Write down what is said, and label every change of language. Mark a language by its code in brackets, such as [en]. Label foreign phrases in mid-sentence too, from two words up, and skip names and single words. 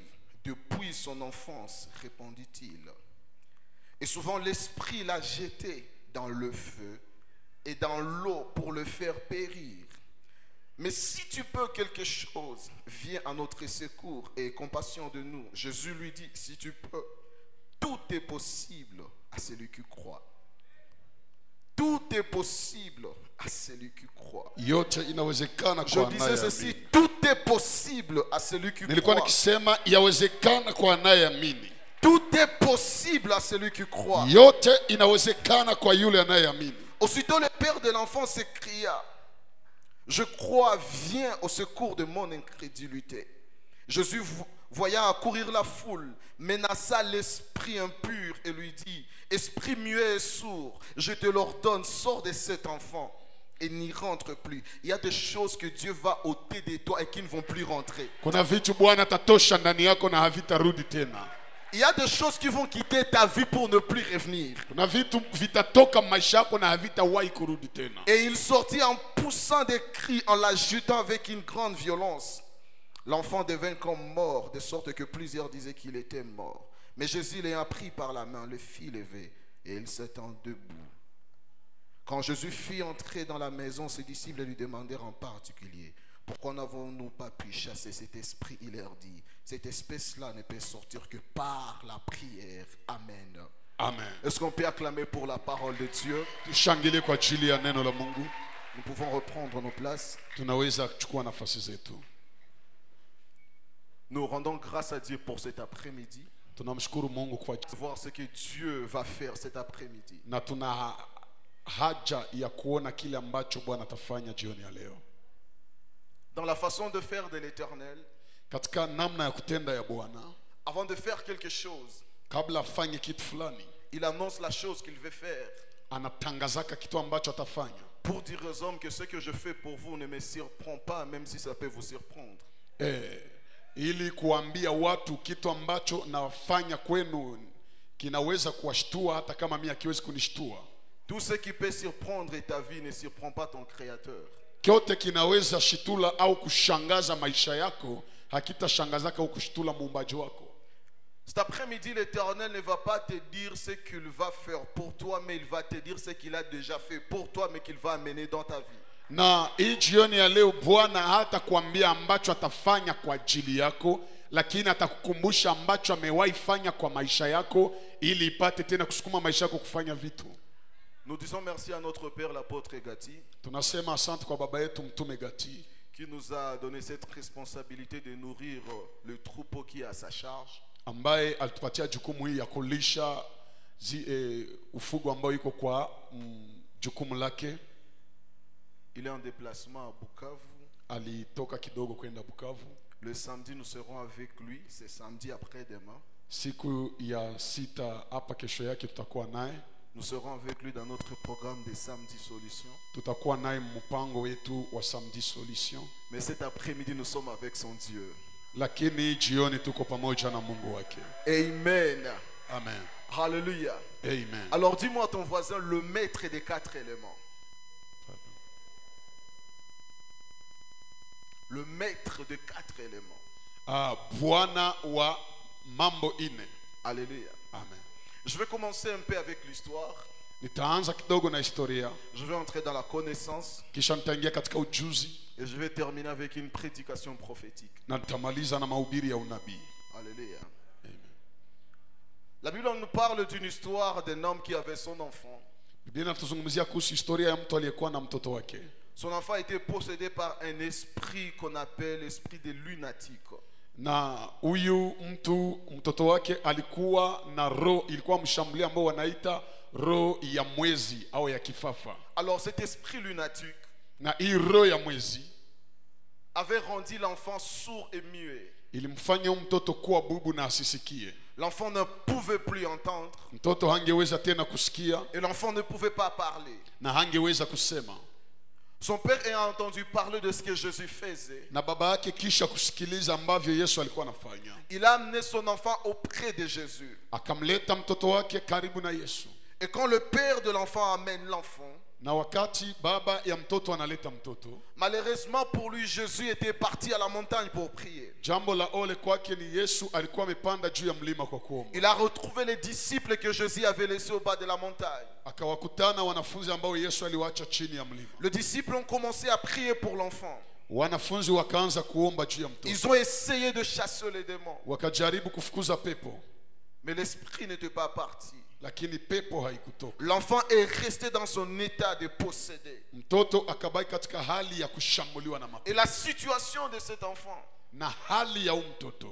[fr] Depuis son enfance, répondit-il. Et souvent l'esprit l'a jeté dans le feu et dans l'eau pour le faire périr. Mais si tu peux quelque chose, viens à notre secours et aie compassion de nous. Jésus lui dit: si tu peux, tout est possible à celui qui croit. Tout est possible à celui qui croit. [sw] Yote inawezekana [fr] Je [sw] kwa [fr] disais ceci: [sw] anayeamini. [fr] tout est possible à celui qui [sw] Nilikuwa [fr] croit. [sw] nikisema yawezekana kwa anayeamini. [fr] Tout est possible à celui qui croit. [sw] Yote inawezekana kwa yule anayeamini. [fr] Aussitôt le père de l'enfant s'écria: je crois, viens au secours de mon incrédulité. Jésus, voyant accourir la foule, menaça l'esprit impur et lui dit: esprit muet et sourd, je te l'ordonne, sors de cet enfant et n'y rentre plus. Il y a des choses que Dieu va ôter de toi et qui ne vont plus rentrer. [sw] Kuna vitu Bwana tatosha ndani yako na havitarudi tena. [fr] Il y a des choses qui vont quitter ta vie pour ne plus revenir. [sw] Kuna vitu vitatoka maisha yako na havitawahi kurudi tena. [fr] Et il sortit en poussant des cris, en l'agitant avec une grande violence. L'enfant devint comme mort, de sorte que plusieurs disaient qu'il était mort. Mais Jésus l'ayant pris par la main, le fit lever, et il s'étend debout. Quand Jésus fit entrer dans la maison, ses disciples lui demandèrent en particulier: pourquoi n'avons-nous pas pu chasser cet esprit? Il leur dit: cette espèce-là ne peut sortir que par la prière. Amen. Amen. Est-ce qu'on peut acclamer pour la parole de Dieu? [sw] Tushangile kwa ajili ya neno la Mungu. [fr] Nous pouvons reprendre nos places. [sw] Tunaweza kuchukua nafasi zetu. [fr] Nous rendons grâce à Dieu pour cet après-midi. [sw] Tunamshukuru Mungu kwa [fr] Voir ce que Dieu va faire cet après-midi. [sw] na tuna haja ya kuona kile ambacho Bwana atafanya jioni ya leo. [fr] Dans la façon de faire de l'Éternel, [sw] Katika namna ya kutenda ya Bwana, [fr] avant de faire quelque chose, [sw] kabla afanye kitu fulani, [fr] il annonce la chose qu'il veut faire [sw] anatangazaka kitu ambacho atafanya. [fr] pour dire aux hommes que ce que je fais pour vous ne me surprend pas, même si ça peut vous surprendre. [sw] Ili kuambia watu kitu ambacho nafanya kwenu kinaweza kuwashtua hata kama mimi hakiwezi kunishtua. [fr] Tout ce qui peut surprendre ta vie ne surprend pas ton Créateur. [sw] Kyote kinaweza shitula au kushangaza maisha yako, hakitashangazaka au kushitula muumbaji wako. [fr] Cet après-midi, l'Éternel ne va pas te dire ce qu'il va faire pour toi, mais il va te dire ce qu'il a déjà fait pour toi, mais qu'il va amener dans ta vie. [sw] Na hii jioni ya leo Bwana hata kuambia ambacho atafanya kwa ajili yako, lakini atakukumbusha ambacho amewahi fanya kwa maisha yako ili ipate tena kusukuma maisha yako kufanya vitu. [fr] Nous disons merci à notre Père l'apôtre Gati, [sw] Tunasema asante kwa baba yetu mtume Gati [fr] qui nous a donné cette responsabilité de nourrir le troupeau qui est à sa charge. [sw] ambaye alitupatia jukumu hii ya kulisha ufugo ambao iko kwa jukumu lake. [fr] Il est en déplacement à Bukavu. [sw] Alitoka kidogo kwenda Bukavu. [fr] Le samedi, nous serons avec lui. C'est samedi après-demain. [sw] Siku ya sita hapa kesho yake tutakuwa naye. [fr] Nous serons avec lui dans notre programme des Samedi Solutions. [sw] Tutakuwa naye mpango wetu wa Samedi Solution. [fr] Mais cet après-midi, nous sommes avec son Dieu. [sw] Lakini jioni tuko pamoja na Mungu wake. [fr] Amen. Amen. Alléluia. Amen. Alors dis-moi à ton voisin, le maître des 4 éléments. Le maître de 4 éléments. [sw] Bwana wa mambo ine. [fr] Alléluia. Amen. Je vais commencer un peu avec l'histoire. [sw] Nitaanza kidogo na historia, [fr] Je vais entrer dans la connaissance. [sw] kisha nitaingia katika ujuzi [fr] Et je vais terminer avec une prédication prophétique. [sw] na nitamaliza na mahubiri ya unabii. [fr] Alléluia. Amen. La Bible nous parle d'une histoire d'un homme qui avait son enfant. [sw] Biblia inatuzungumzia kuhusu historia ya mtu aliyekuwa na mtoto wake. [fr] Son enfant a été possédé par un esprit qu'on appelle l'esprit des lunatiques. [sw] Na huyu mtoto wake alikuwa na roho, ilikuwa mshambulia ambao wanaita roho ya mwezi au ya kifafa. [fr] Alors cet esprit lunatique [sw] Na hii roho ya mwezi [fr] avait rendu l'enfant sourd et muet. [sw] ilimfanya mtoto kuwa bubu na asisikie. [fr] L'enfant ne pouvait plus entendre [sw] Mtoto hangeweza tena kusikia [fr] et l'enfant ne pouvait pas parler. [sw] na hangeweza kusema. [fr] Son père ayant entendu parler de ce que Jésus faisait, [sw] Na baba yake kisha kusikiliza ambavyo Yesu alikuwa anafanya, [fr] il a amené son enfant auprès de Jésus. [sw] akamleta mtoto wake karibu na Yesu. [fr] Et quand le père de l'enfant amène l'enfant, [sw] Na wakati baba ya mtoto analeta mtoto, [fr] malheureusement pour lui, Jésus était parti à la montagne pour prier. [sw] jambo la ole kwake ni Yesu alikuwa amepanda juu ya mlima kwa kuomba. [fr] Il a retrouvé les disciples que Jésus avait laissés au bas de la montagne. [sw] Akawakutana wanafunzi ambao Yesu aliwaacha chini ya mlima. [fr] Les disciples ont commencé à prier pour l'enfant. [sw] Wanafunzi wakaanza kuomba juu ya mtoto, [fr] Ils ont essayé de chasser les démons, [sw] wakajaribu kufukuza pepo, [fr] mais l'esprit n'était pas parti. [sw] lakini pepo haikutoka. [fr] L'enfant est resté dans son état de possédé. [sw] Mtoto akabaki katika hali ya kushambuliwa na [fr] Et [sw] mapepo, [fr] la situation de cet enfant [sw] na hali ya mtoto